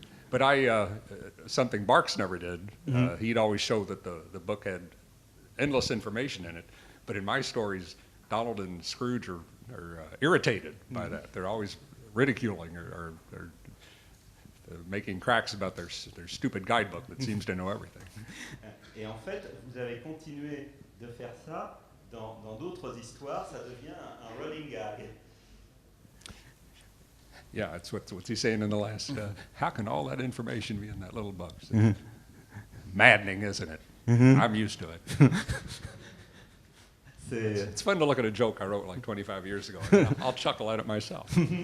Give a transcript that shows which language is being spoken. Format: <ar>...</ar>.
<en>But something Barks never did. He'd always show that the book had endless information in it. But in my stories, Donald and Scrooge are irritated by that. They're always ridiculing or making cracks about their stupid guidebook that seems to know everything.</en> <fr>Et en fait, vous avez continué de faire ça dans d'autres histoires, ça devient un running gag.</fr> <en>Yeah, that's what's he saying in the last. How can all that information be in that little book? Maddening, isn't it? I'm used to it. It's fun to look at a joke I wrote like 25 years ago. I'll chuckle at it myself.</en>